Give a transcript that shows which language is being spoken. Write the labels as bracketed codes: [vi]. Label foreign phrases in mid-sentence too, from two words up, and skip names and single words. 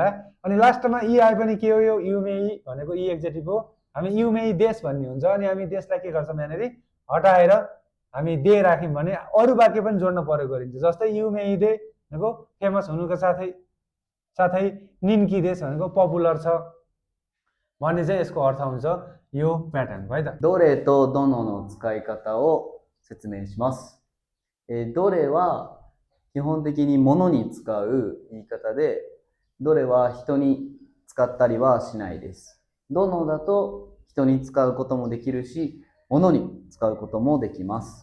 [ne] अनि लास्टमा इ आए पनि के हो, यो युमेई भनेको इ एक्जेक्टिभ हो, हामी [ja] 有名です [ne] भन्ने हुन्छ अनि हामी देशलाई के गर्छौँ यहाँनिर हटाएर हामी दे राख्यौँ भने अरू वाक्य पनि जोड्न प्रयोग गरिन्छ। जस्तै [ja] 有名で [ne] भनेको फेमस हुनुको साथै साथै [ja] 人気です [ne] भनेको पपुलर छ भन्ने चाहिँ यसको अर्थ हुन्छ यो प्याटर्न है त। [ja] どれとどのの使い方を説明します。どれは基本的に物に使う言い方で、どれは人に使ったりはしないです。どのだと人に使うこともできるし、物に使うこともできます。